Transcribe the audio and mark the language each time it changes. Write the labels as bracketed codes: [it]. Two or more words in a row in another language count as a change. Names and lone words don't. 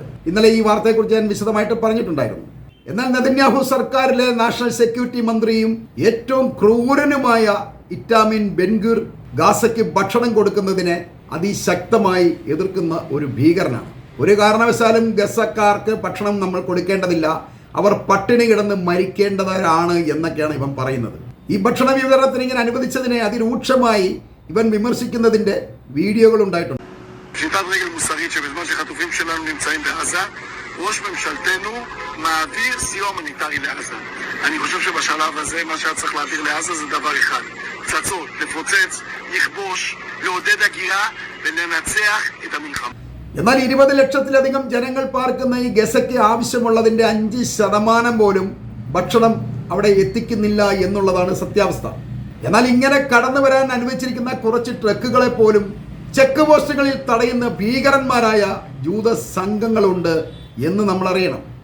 [ml] ഇന്നലെ ഈ വാർത്തയെക്കുറിച്ച് ഞാൻ വിശദമായിട്ട് പറഞ്ഞിട്ടുണ്ടായിരുന്നു. എന്നാൽ നെതന്യാഹു സർക്കാരിലെ [en] National Security [ml] മന്ത്രിയും ഏറ്റവും ക്രൂരനുമായ ഇറ്റാമിൻ ബെൻഗുർ ഗാസയ്ക്ക് ഭക്ഷണം കൊടുക്കുന്നതിനെ അതിശക്തമായി എതിർക്കുന്ന ഒരു ഭീകരനാണ്. ഒരു കാരണവശാലും ഗസക്കാർക്ക് ഭക്ഷണം നമ്മൾ കൊടുക്കേണ്ടതില്ല, അവർ പട്ടിണി കിടന്ന് മരിക്കേണ്ടവരാണ് എന്നൊക്കെയാണ് ഇവൻ പറയുന്നത്. ഈ ഭക്ഷണ വിതരണത്തിന് ഇങ്ങനെ അനുവദിച്ചതിനെ അതിരൂക്ഷമായി ഇവൻ വിമർശിക്കുന്നതിന്റെ വീഡിയോകൾ ഉണ്ടായിട്ടുണ്ട്. [he] ראש ממשלתנו מעביר סיוע הומניטרי לעזה. אני חושב שבשלב הזה מה שהיה צריך להעביר לעזה זה דבר אחד: פצצות, לפוצץ, לכבוש, לעודד הגירה ולנצח את המלחמה. [ml] എന്നാൽ 20 ലക്ഷത്തിലധികം ജനങ്ങൾ പാർക്കുന്ന ഈ ഗസയ്ക്ക് ആവശ്യമുള്ളതിന്റെ 5% പോലും ഭക്ഷണം അവിടെ എത്തിക്കുന്നില്ല എന്നുള്ളതാണ് സത്യാവസ്ഥ. എന്നാൽ ഇങ്ങനെ കടന്നു വരാൻ അനുവദിച്ചിരിക്കുന്ന കുറച്ച് ട്രക്കുകളെ പോലും ചെക്ക് പോസ്റ്റുകളിൽ തടയുന്ന ഭീകരന്മാരായ ജൂത സംഘങ്ങളുണ്ട് എന്ന് നമ്മൾ അറിയണം.